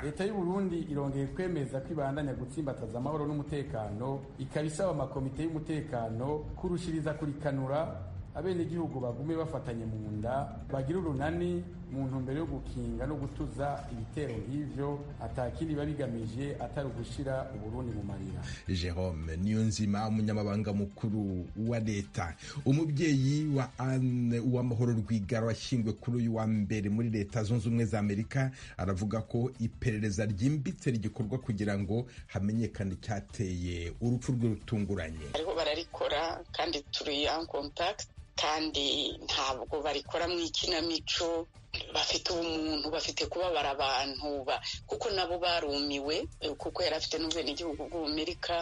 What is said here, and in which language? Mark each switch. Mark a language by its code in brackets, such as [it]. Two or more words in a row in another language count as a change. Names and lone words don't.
[rn] Leta y'u Burundi irongeye kwemeza ko ibandanya gutsimbataza amahoro n'umutekano, ikabisaba amakomite y'umutekano kurushiriza kurikanura abenegihugu bagume bafatanye mu nda, bagira urunani mu ntumbero yo gukinga no gutuza ibitero nk'ivyo atakindi babigamije atari ugushira Uburundi mu marira. Jerome Niyonzima, umunyamabanga mukuru wa leta. [rw] Umubyeyi wa Anne Uwamahoro Rwigara washyingwe kuri uyu wa mbere muri Leta Zunze Ubumwe za Amerika aravuga ko iperereza ryimbitse rigikorwa kugira ngo hamenyekane icyateye urupfu rwe rutunguranye. Ariko bararikora kandi turi [fr] en contact, [rw] kandi ntabwo barikora mu ikinamico, bafite ubumuntu, bafite kubabara abantu kuko nabo barumiwe kuko yari afite n'ubwenegihugu bw'Amerika.